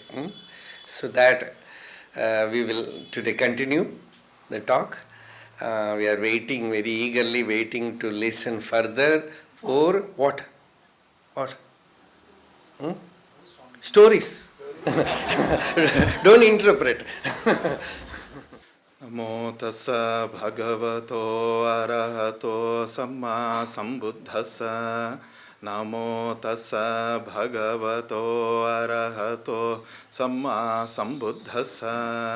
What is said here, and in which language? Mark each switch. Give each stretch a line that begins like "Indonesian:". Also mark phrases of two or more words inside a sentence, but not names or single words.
English: So that we will today continue the talk. We are waiting, very eagerly waiting to listen further for what? What? Stories. Don't interpret.
Pali: Namo tassa bhagavato arahato samma sambuddhassa. Namo tassa bhagavato arahato samma sambuddhassa.